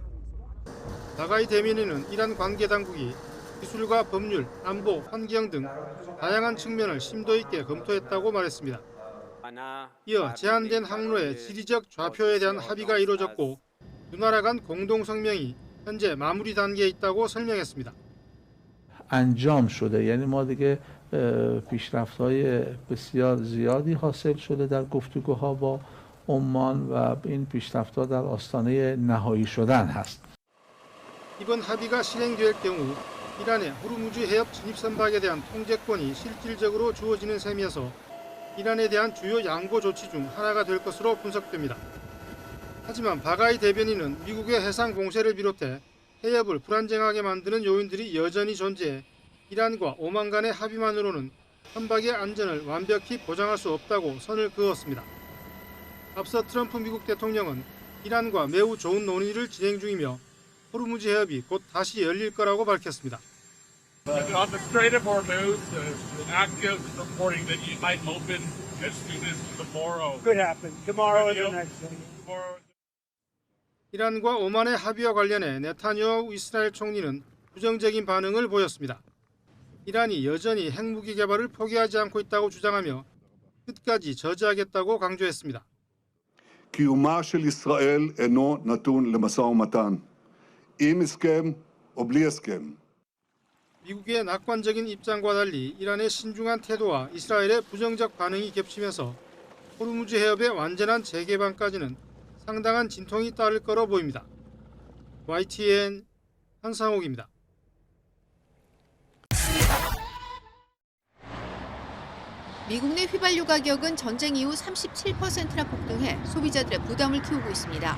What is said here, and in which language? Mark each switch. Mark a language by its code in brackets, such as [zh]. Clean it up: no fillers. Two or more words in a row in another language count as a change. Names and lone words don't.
[ko] 바가이 대변인은 이란 관계 당국이 기술과 법률, 안보, 환경 등 다양한 측면을 심도 있게 검토했다고 말했습니다. 이어 제한된 항로의 지리적 좌표에 대한 합의가 이루어졌고 두 나라 간 공동 성명이 현재 마무리 단계에 있다고 설명했습니다. [fa] انجام شده یعنی ما دیگه پیشرفت‌های بسیار زیادی حاصل شده در گفتگوها با عمان و این پیشرفت‌ها در آستانه نهایی شدن هست. [ko] 이번 합의가 실행될 경우 이란의 호르무즈 해협 진입 선박에 대한 통제권이 실질적으로 주어지는 셈이어서 이란에 대한 주요 양보 조치 중 하나가 될 것으로 분석됩니다. 하지만 바가이 대변인은 미국의 해상 공세를 비롯해 해협을 불안정하게 만드는 요인들이 여전히 존재해 이란과 오만 간의 합의만으로는 선박의 안전을 완벽히 보장할 수 없다고 선을 그었습니다. 앞서 트럼프 미국 대통령은 이란과 매우 좋은 논의를 진행 중이며 호르무즈 해협이 곧 다시 열릴 거라고 밝혔습니다. [en] On the Strait of Hormuz, active reporting that you might open as soon as tomorrow. Could happen. Tomorrow is the next thing. [ko] 이란과 오만의 합의와 관련해 네타냐후 이스라엘 총리는 부정적인 반응을 보였습니다. 이란이 여전히 핵무기 개발을 포기하지 않고 있다고 주장하며 끝까지 저지하겠다고 강조했습니다. [he] קיומה של ישראל אינו נתון למשא ומתן, עם הסכם או בלי הסכם. [ko] 미국의 낙관적인 입장과 달리 이란의 신중한 태도와 이스라엘의 부정적 반응이 겹치면서 호르무즈 해협의 완전한 재개방까지는 상당한 진통이 따를 거로 보입니다. YTN 한상옥입니다. 미국 내 휘발유 가격은 전쟁 이후 37%나 폭등해 소비자들의 부담을 키우고 있습니다.